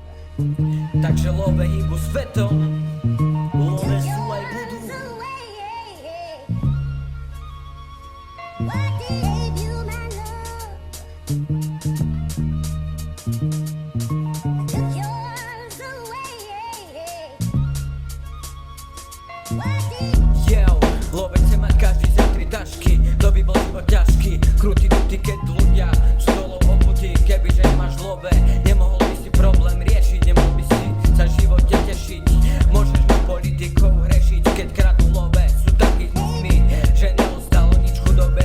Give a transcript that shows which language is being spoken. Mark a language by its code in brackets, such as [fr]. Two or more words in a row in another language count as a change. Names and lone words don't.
[sk] Takže love hýbu svetom, love sú aj budú. [en] What gave you my love? Took yours away. What did [sk] Yo, love chce mať každý za 3 tašky. To by bol život ťažký, krutý duty, keď ľudia sú dolov obutí. Kebyže nemáš love, nemohol by si problém riešiť, nemohol by si sa v živote tešiť. Môžeš na politikov hrešiť, keď kradnú love. Sú takí smutní, že neostalo nič chudobe.